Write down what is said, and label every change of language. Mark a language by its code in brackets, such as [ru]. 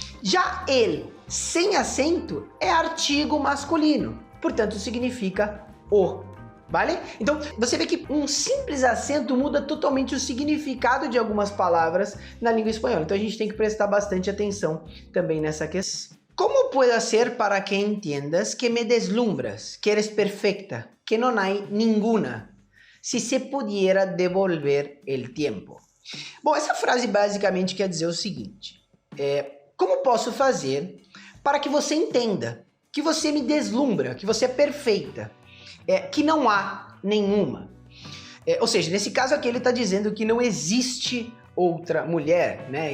[pt] Já ele sem acento é artigo masculino, portanto significa o, vale? Então você vê que um simples acento muda totalmente o significado de algumas palavras na língua espanhola, então a gente tem que prestar bastante atenção também nessa questão. [es] ¿Cómo puedo hacer para que entiendas que me deslumbras, que eres perfecta, que no hay ninguna, si se pudiera devolver el tiempo? [pt] Bom, essa frase basicamente quer dizer o seguinte: como posso fazer para que você entenda que você me deslumbra, que você é perfeita, que não há nenhuma? Ou seja, nesse caso aqui ele está dizendo que não existe outra mulher, né?